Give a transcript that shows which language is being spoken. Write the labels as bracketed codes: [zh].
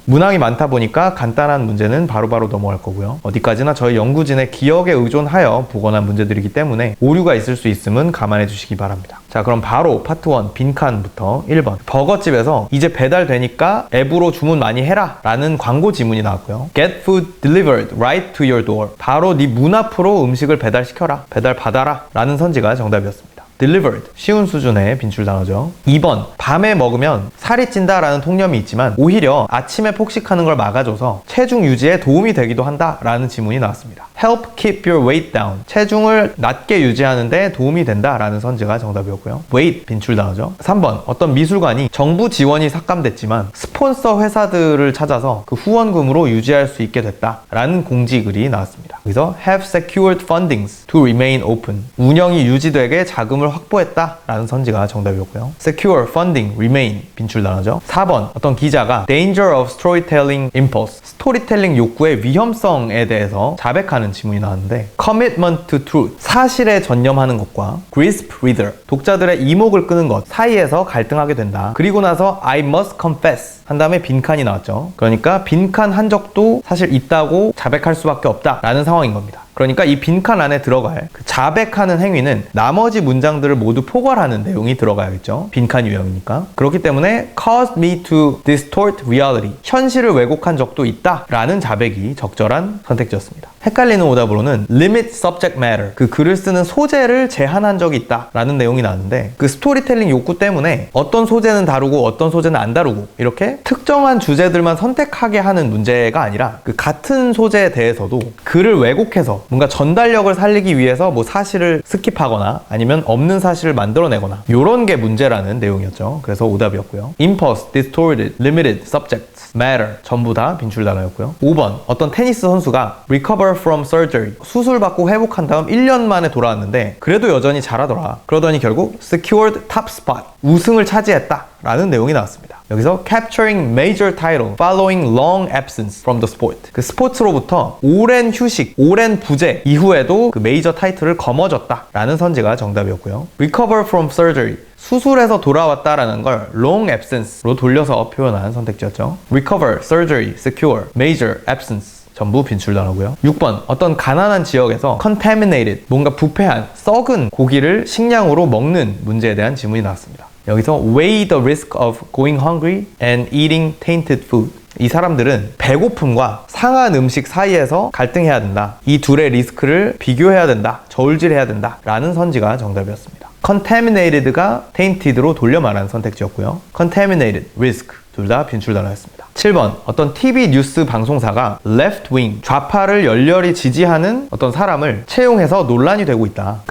[ko] 문항이 많다 보니까 간단한 문제는 바로바로 넘어갈 거고요. 어디까지나 저희 연구진의 기억에 의존하여 보관한 문제들이기 때문에 오류가 있을 수 있음은 감안해 주시기 바랍니다. 자, 그럼 바로 파트 1 빈칸부터 1번. 버거집에서 이제 배달되니까 앱으로 주문 많이 해라 라는 광고 지문이 나왔고요. [en] Get food delivered right to your door. [ko] 바로 네 문 앞으로 음식을 배달시켜라, 배달 받아라 라는 선지가 정답이었습니다. delivered, 쉬운 수준의 빈출 단어죠. 2번, 밤에 먹으면 살이 찐다 라는 통념이 있지만 오히려 아침에 폭식하는 걸 막아줘서 체중 유지에 도움이 되기도 한다 라는 지문이 나왔습니다. [en] help keep your weight down, [ko] 체중을 낮게 유지하는 데 도움이 된다 라는 선지가 정답이었고요. weight, 빈출 단어죠. 3번, 어떤 미술관이 정부 지원이 삭감됐지만 스폰서 회사들을 찾아서 그 후원금으로 유지할 수 있게 됐다 라는 공지글이 나왔습니다. 여기서 [en] have secured fundings to remain open, [ko] 운영이 유지되게 자금을 확보했다 라는 선지가 정답이었고요. [en] secure, funding, remain, [ko] 빈출 단어죠. 4번, 어떤 기자가 [en] danger of storytelling impulse, [ko] 스토리텔링 욕구의 위험성에 대해서 자백하는 지문이 나왔는데 [en] commitment to truth, [ko] 사실에 전념하는 것과 [en] grasp reader, [ko] 독자들의 이목을 끄는 것 사이에서 갈등하게 된다. 그리고 나서 [en] I must confess [ko] 한 다음에 빈칸이 나왔죠. 그러니까 빈칸 한 적도 사실 있다고 자백할 수밖에 없다 라는 상황인 겁니다. 그러니까 이 빈칸 안에 들어갈 그 자백하는 행위는 나머지 문장들을 모두 포괄하는 내용이 들어가야겠죠. 빈칸 유형이니까. 그렇기 때문에 [en] caused me to distort reality, [ko] 현실을 왜곡한 적도 있다 라는 자백이 적절한 선택지였습니다. 헷갈리는 오답으로는 [en] limit subject matter, [ko] 그 글을 쓰는 소재를 제한한 적이 있다 라는 내용이 나왔는데 그 스토리텔링 욕구 때문에 어떤 소재는 다루고 어떤 소재는 안 다루고 이렇게 특정한 주제들만 선택하게 하는 문제가 아니라 그 같은 소재에 대해서도 글을 왜곡해서 뭔가 전달력을 살리기 위해서 뭐 사실을 스킵하거나 아니면 없는 사실을 만들어내거나 이런 게 문제라는 내용이었죠. 그래서 오답이었고요. [en] impulse, distorted, limited, subject, matter [ko] 전부 다 빈출 단어였고요. 5번, 어떤 테니스 선수가 [en] recover from surgery, [ko] 수술받고 회복한 다음 1년 만에 돌아왔는데 그래도 여전히 잘하더라. 그러더니 결국 [en] secured top spot, [ko] 우승을 차지했다 라는 내용이 나왔습니다. 여기서 [en] capturing major title following long absence from the sport, [ko] 그 스포츠로부터 오랜 휴식, 오랜 부재 이후에도 그 메이저 타이틀을 거머쥐었다 라는 선지가 정답이었고요. [en] recover from surgery, [ko] 수술에서 돌아왔다라는 걸 [en] long absence [ko] 로 돌려서 표현한 선택지였죠. [en] recover, surgery, secure, major, absence [ko] 전부 빈출 단어고요. 6번, 어떤 가난한 지역에서 contaminated, 뭔가 부패한 썩은 고기를 식량으로 먹는 문제에 대한 지문이 나왔습니다. 여기서 [en] weigh the risk of going hungry and eating tainted food, [ko] 이 사람들은 배고픔과 상한 음식 사이에서 갈등해야 된다. 이 둘의 리스크를 비교해야 된다. 저울질해야 된다 라는 선지가 정답이었습니다. contaminated가 tainted로 돌려 말하는 선택지였고요. [en] contaminated, risk [ko] 둘 다 빈출 단어였습니다. 7번, 어떤 TV 뉴스 방송사가 [en] left wing, [ko] 좌파를 열렬히 지지하는 어떤 사람을 채용해서 논란이 되고 있다.